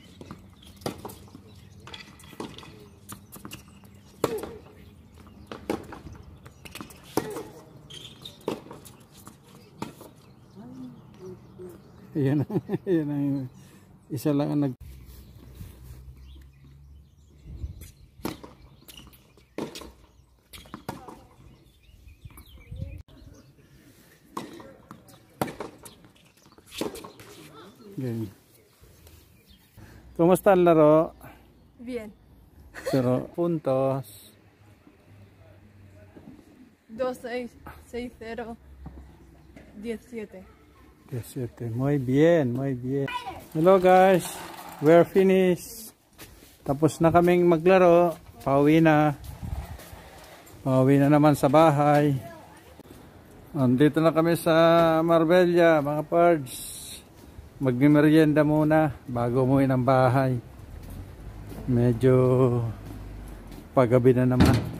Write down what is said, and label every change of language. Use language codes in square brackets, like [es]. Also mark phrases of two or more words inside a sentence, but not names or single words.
[tl] Yan ang isa lang ang nag Ganyan. Kumusta ang laro? [es] Bien. Pero puntos 2-6, 6-0, 17. 17. Muy bien, muy bien. [en] Hello guys, we're finished. [tl] Tapos na kaming maglaro. Pauwi na. Pauwi na naman sa bahay. Andito na kami sa Marbella, mga pards. Magmimerienda muna bago umuwi ng bahay. Medyo paggabi na naman.